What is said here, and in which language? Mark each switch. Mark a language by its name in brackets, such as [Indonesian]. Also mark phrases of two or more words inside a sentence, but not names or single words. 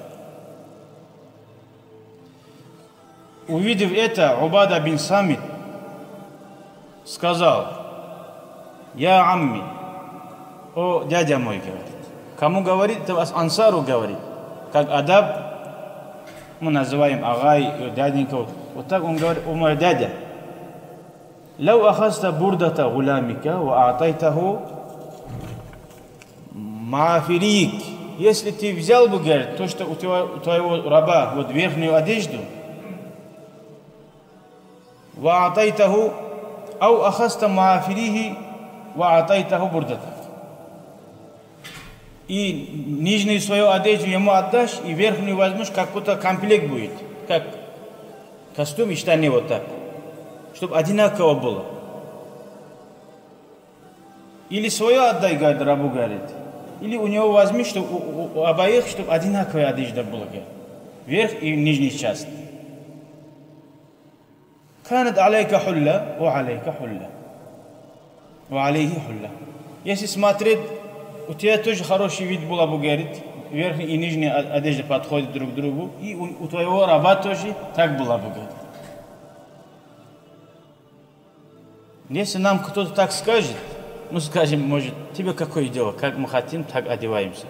[Russian] Увидев это, Убада бин Самит сказал: [Arabic] «يا عمي, [Russian] о дядя мой», говорит. Кому говорит? Это Ансару говорит. Как адаб, мы называем агай, дяденька. Вот так он говорит: «О мой дядя, [Arabic] لو أخذت بردة غلامك وأعطيته معافريك». [Russian] Если ты взял бы, говорит, то, что у твоего раба, вот верхнюю одежду, [Arabic] وَأَعْطَيْتَهُ أَوْ أَخَذْتَ مَعَافِرِهِ وَأَعْطَيْتَهُ بُرْدَةً. [Russian] И нижнюю свою одежду ему отдашь, и верхнюю возьмешь, как будто комплект будет, как костюм и штаны вот так. чтобы одинаково было. Или свое отдай, говорит, рабу, говорит. Или у него возьми, чтобы у обоих, чтобы одинаковая одежда была, говорит. Верх и нижняя часть. [Arabic] كانت عليك حلة، وعليك حلة. وعليه حلة. [Russian] Если смотреть, у тебя тоже хороший вид был, Абу говорит, верхняя и нижняя одежда подходят друг к другу, и у твоего раба тоже так было, Абу говорит. Если нам кто-то так скажет, мы скажем, может, тебе какое дело, как мы хотим, так одеваемся.